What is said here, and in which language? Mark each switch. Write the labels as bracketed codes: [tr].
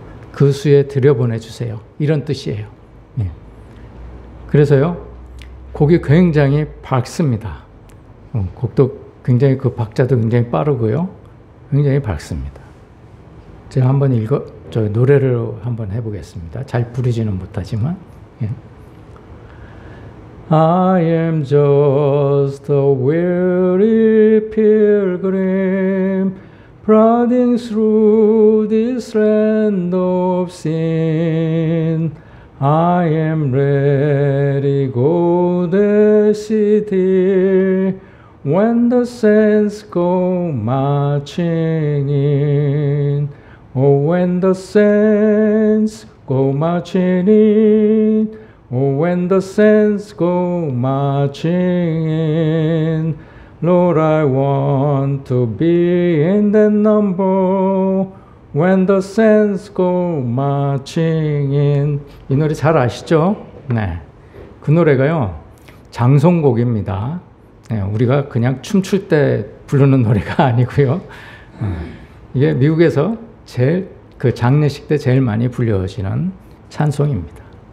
[ko] 그 수에 들여보내주세요. 이런 뜻이에요. 예. 그래서요, 곡이 굉장히 밝습니다. 곡도 굉장히 그 박자도 굉장히 빠르고요. 굉장히 밝습니다. 제가 한번 노래를 한번 해보겠습니다. 잘 부르지는 못하지만. 예. [en] I am just a weary pilgrim plodding through this land of sin. I am ready to go the city when the saints go marching in. Oh, when the saints go marching in. Oh, when the saints go marching in. Lord, I want to be in that number when the saints go marching in. [ko] 이 노래 잘 아시죠? 네. 그 노래가요, 장송곡입니다. 네, 우리가 그냥 춤출 때 부르는 노래가 아니고요. 이게 미국에서 제일 그 장례식 때 제일 많이 불려지는 찬송입니다.